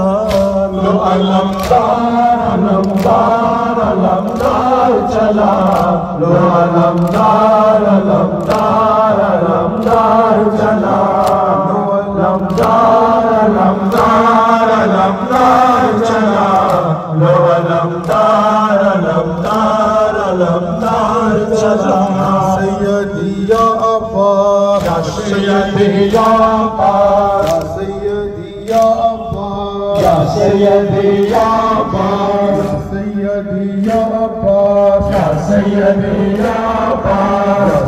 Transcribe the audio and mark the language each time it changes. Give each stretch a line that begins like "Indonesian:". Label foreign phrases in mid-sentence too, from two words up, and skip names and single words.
Urdu: لو علمدار علمدار علمدار چلا لو علمدار علمدار علمدار چلا لو علمدار علمدار علمدار چلا لو علمدار علمدار علمدار چلا
Arabic: سیدی یا عباس یا سیدی یا عباس سیدی یا عباس یا سیدی یا عباس سیدی یا عباس یا سیدی یا عباس